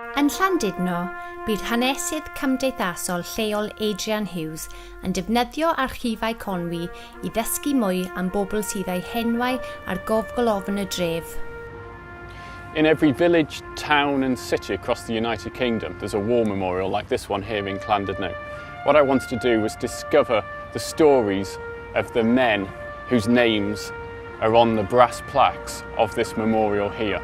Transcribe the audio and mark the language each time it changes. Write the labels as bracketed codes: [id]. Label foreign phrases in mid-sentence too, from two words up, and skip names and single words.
[cy] Llandudno, bydd hanesydd cymdeithasol lleol Adrian Hughes yn defnyddio Archifau Conwy i ddysgu mwy am bobl sydd â'u henwau ar gofgolofn y dref. [en] In every village, town and city across the United Kingdom, there's a war memorial like this one here in Llandudno. What I wanted to do was discover the stories of the men whose names are on the brass plaques of this memorial here.